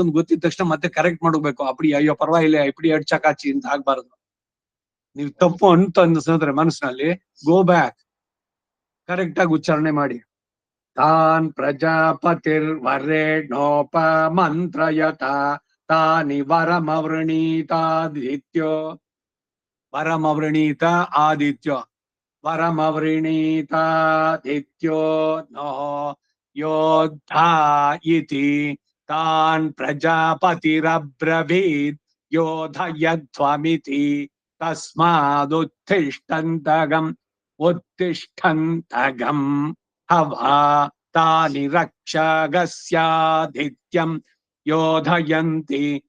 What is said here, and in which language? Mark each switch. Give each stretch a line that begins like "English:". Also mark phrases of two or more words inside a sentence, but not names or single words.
Kannada: ಅಂತ ಗೊತ್ತಿದ ತಕ್ಷಣ ಮತ್ತೆ ಕರೆಕ್ಟ್ ಮಾಡ್ಬೇಕು ಅಪ್ಪಡಿ ಅಯ್ಯೋ ಪರವಾಗಿಲ್ಲ ಇಪ್ಪಡಿ ಎರಡು ಚಕಾಚಿ ಅಂತ ಆಗ್ಬಾರ್ದು ನೀವು ತಪ್ಪು ಅಂತ ಅನ್ಸಿದ್ರೆ ಮನಸ್ಸಿನಲ್ಲಿ
English: go back
Kannada: ಕರೆಕ್ಟ್ ಆಗಿ ಉಚ್ಚಾರಣೆ ಮಾಡಿ
Sanskrit: ತಾನ್ ಪ್ರಜಾಪತಿರ್ ವರೇಣೋಪ ಮಂತ್ರಯತ ತಾನಿ ವರಮವೃಣೀತಾದಿತ್ಯೋ ವರಮವೃಣೀತ ಆದಿತ್ಯೋ ವರಮವೃಣೀತಾದಿತ್ಯೋ ನೋ ಯೋದ್ಧಾ ಇತಿ ತಾನ್ ಪ್ರಜಾಪತಿರಬ್ರವೀತ್ ಯೋಧಯಧ್ವಮಿತಿ ಉತ್ತಿಷ್ಠಂತಗಂ ಹವಾ ತಾನಿ ರಕ್ಷಗಸ್ಯಾದಿತ್ಯಂ ಯೋಧಯಂತಿ